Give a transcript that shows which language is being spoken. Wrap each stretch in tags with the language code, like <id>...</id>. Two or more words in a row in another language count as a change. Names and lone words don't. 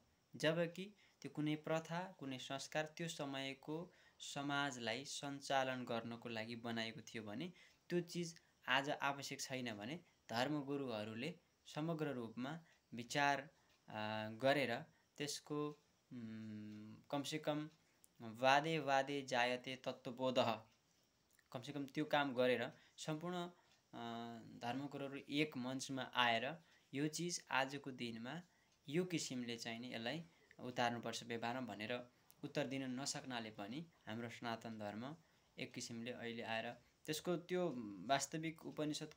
<ne>जबकि त्यो कुनै प्रथा, कुनै संस्कार त्यो समयको समाजलाई सञ्चालन गर्नको लागि बनाएको थियो भने त्यो चिज आज आवश्यक छैन भने धर्मगुरुहरूले समग्र रूपमा विचार गरेर त्यसको कमसेकम</ne> <sa>वादे जायते तत्त्वबोधः,</sa> <ne>कमसेकम त्यो काम गरेर सम्पूर्ण धर्मगुरुहरू एक मञ्चमा आएर यो चिज आजको दिनमा यो किसिमले चाहिँ नि यसलाई उतार्नुपर्छ व्यवहारमा भनेर उत्तर दिन नसक्नाले पनि हाम्रो सनातन धर्म एक किसिमले अहिले आएर त्यसको त्यो वास्तविक उपनिषदको</ne>